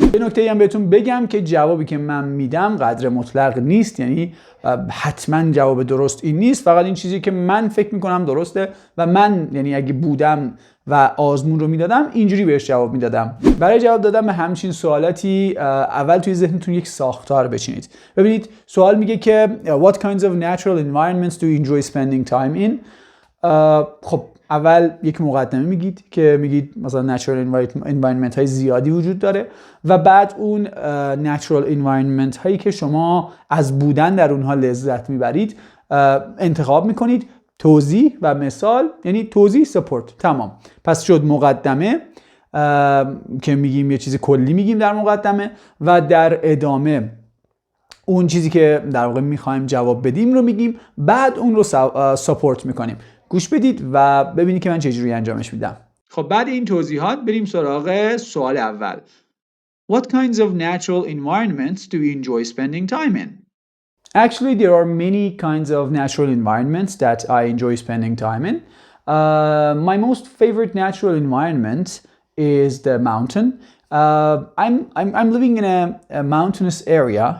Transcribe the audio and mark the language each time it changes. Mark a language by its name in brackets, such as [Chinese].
[Persian] یه نکته هم بهتون بگم که جوابی که من میدم قدر مطلق نیست، یعنی حتما جواب درست این نیست، فقط این چیزی که من فکر میکنم درسته و من یعنی اگه بودم و آزمون رو میدادم اینجوری بهش جواب میدادم. برای جواب دادن به همچین سوالاتی اول توی ذهنتون یک ساختار بچینید. ببینید سوال میگه که [English] what kinds of natural environments do you enjoy spending time in. [Persian] خب اول یک مقدمه میگید که میگید مثلا natural environment های زیادی وجود داره و بعد اون natural environment هایی که شما از بودن در اونها لذت میبرید انتخاب میکنید. توضیح و مثال، یعنی توضیح سپورت، تمام. پس شد مقدمه که میگیم یه چیز کلی میگیم در مقدمه و در ادامه اون چیزی که در واقع میخوایم جواب بدیم رو میگیم، بعد اون رو سپورت میکنیم. گوش بدید و ببینید که من چجوری انجامش میدم. خب بعد این توضیحات بریم سراغ سوال اول. [English] What kinds of natural environments do you enjoy spending time in? Actually, there are many kinds of natural environments that I enjoy spending time in. My most favorite natural environment is the mountain. I'm living in a mountainous area.